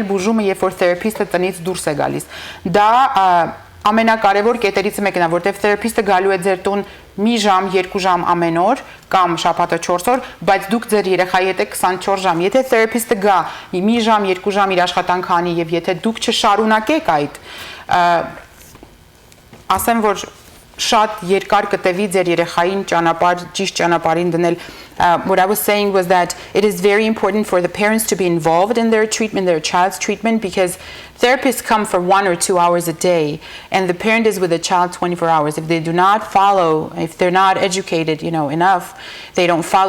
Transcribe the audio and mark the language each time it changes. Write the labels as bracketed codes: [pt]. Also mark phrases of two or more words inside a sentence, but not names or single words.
[hy] բուժումը, երբ որ therapist-ը տնից դուրս է գալիս։ Դա ամենակարևոր կետերից մեկն է, որտեղ therapist-ը գալու է ձեր տուն մի ժամ, 2 ժամ ամեն օր կամ շաբաթը 4 օր, բայց դուք ձեր երեխայի հետ եք 24 ժամ։ Եթե therapist-ը գա մի ժամ, 2 ժամ իր աշխատանքը անի եւ եթե դուք չշարունակեք այդ, ասեմ որ շատ երկար կտևի ձեր երեխային ճիշտ ճանապարհին դնել. [en] What I was saying was that it is very important for the parents to be involved in their treatment, their child's treatment, because therapists come for 1 or 2 hours a day, and the parent is with the child 24 hours. If they do not follow, if they're not educated, enough, they don't follow.